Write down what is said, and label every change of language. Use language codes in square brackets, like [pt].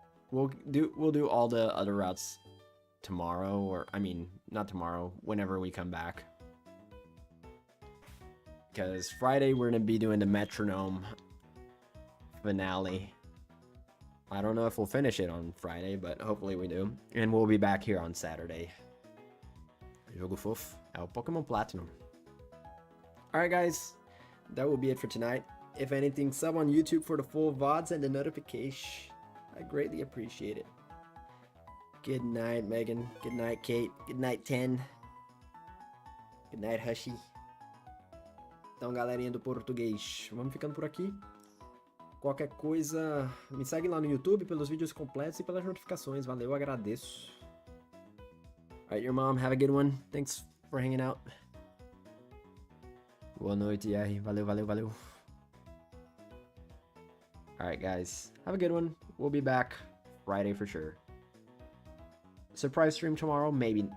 [en] We'll do all the other routes tomorrow, or I mean, not tomorrow, whenever we come back. Because Friday we're gonna be doing the metronome finale. I don't know if we'll finish it on Friday, but hopefully we do. And we'll be back here on Saturday. [pt] Jogo fofo é o Pokémon Platinum. [en] Alright guys, that will be it for tonight. If anything, sub on YouTube for the full VODs and the notification. I greatly appreciate it. Good night, Megan. Good night, Kate. Good night, 10. Good night, Hushy. [pt] Então, galerinha do português, vamos ficando por aqui. Qualquer coisa, me segue lá no YouTube pelos vídeos completos e pelas notificações. Valeu, agradeço. [en] Alright, your mom, have a good one. Thanks for hanging out. [pt] Boa noite, R. Valeu, valeu, valeu. [en] Alright, guys, have a good one. We'll be back Friday for sure. Surprise stream tomorrow? Maybe.